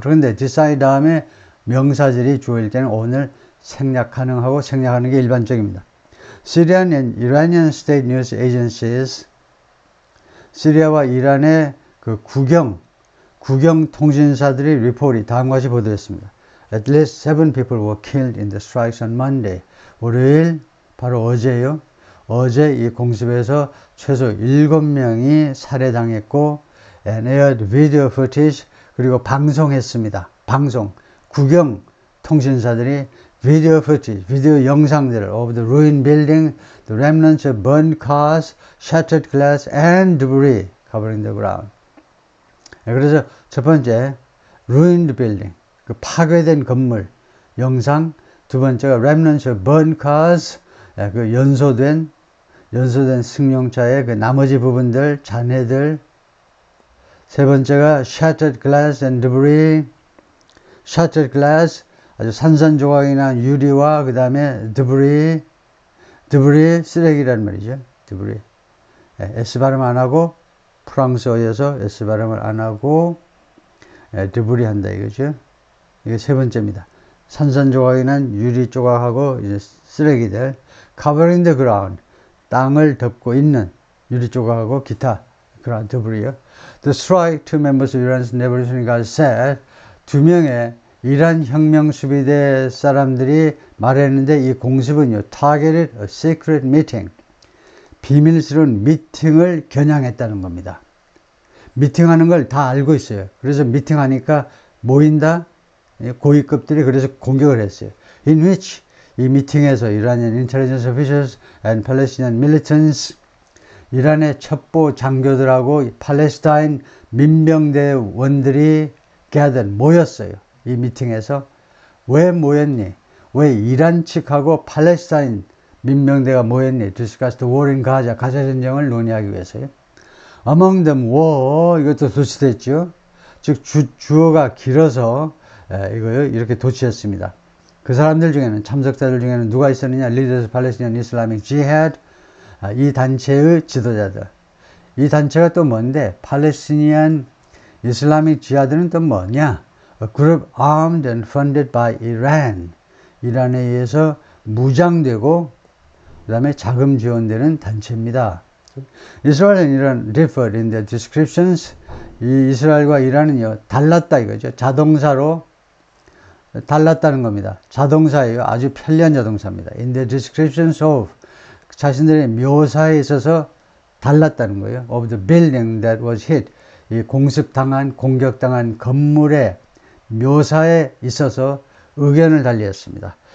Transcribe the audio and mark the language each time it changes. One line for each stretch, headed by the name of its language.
Korean: 그런데 decide 다음에 명사절이 주어일 때는 on을 생략 가능하고 생략하는 게 일반적입니다.
English: Syrian and Iranian state news agencies,
Korean: 시리아와 이란의 그 국영 통신사들의 리포트이 다음과 같이 보도했습니다.
English: At least 7 people were killed in the strikes on Monday.
Korean: 월요일, 바로 어제요. 어제 이 공습에서 최소 7명이 살해당했고,
English: and aired video footage,
Korean: 그리고 방송했습니다. 방송. 국영 통신사들이
English: video footage,
Korean: 비디오 영상들을
English: of the ruined building, the remnants of burned cars, shattered glass and debris covering the ground.
Korean: 그래서 첫 번째 ruined building, 그 파괴된 건물 영상. 두 번째가
English: remnants of burned cars,
Korean: 그 연소된 승용차의 그 나머지 부분들, 잔해들. 세 번째가
English: shattered glass and debris. shattered glass,
Korean: 아주 산산조각이 난 유리와 그 다음에 debris 쓰레기란 말이죠.
English: debris.
Korean: S 발음 안 하고 프랑스어여서 S 발음을 안 하고 debris 한다 이거죠. 이게 세 번째입니다. 산산조각이 난 유리 조각하고 이제 쓰레기들.
English: covering the ground,
Korean: 땅을 덮고 있는 유리 조각하고 기타 그런 debris요.
English: The strike, two members of Iran's Revolutionary Guard said,
Korean: 2명의 이란 혁명 수비대 사람들이 말했는데 이 공습은요,
English: targeted a secret meeting,
Korean: 비밀스러운 미팅을 겨냥했다는 겁니다. 미팅하는 걸 다 알고 있어요. 그래서 미팅하니까 모인다, 고위급들이 그래서 공격을 했어요.
English: In which,
Korean: 이 미팅에서
English: Iranian intelligence officials and Palestinian militants,
Korean: 이란의 첩보 장교들하고 팔레스타인 민병대원들이 모였어요. 이 미팅에서. 왜 모였니? 왜 이란 측하고 팔레스타인 민병대가 모였니?
English: Discuss the war in Gaza,
Korean: 가자 전쟁을 논의하기 위해서요.
English: Among them were,
Korean: 이것도 도치됐죠. 즉 주어가 길어서 이거요 이렇게 도치했습니다. 그 사람들 중에는, 참석자들 중에는 누가 있었느냐?
English: Leaders of Palestinian Islamic Jihad,
Korean: 이 단체의 지도자들. 이 단체가 또 뭔데? 팔레스티니안 이슬라믹 지하드는 또 뭐냐?
English: A group armed and funded by Iran.
Korean: 이란에 의해서 무장되고 그 다음에 자금 지원되는 단체입니다.
English: Israel and Iran differed in their descriptions.
Korean: 이 이스라엘과 이란은요 달랐다 이거죠. 자동사로 달랐다는 겁니다. 자동사예요. 아주 편리한 자동사입니다.
English: In their descriptions of,
Korean: 자신들의 묘사에 있어서 달랐다는 거예요.
English: Of the building that was hit,
Korean: 이 공격당한 건물의 묘사에 있어서 의견을 달리했습니다.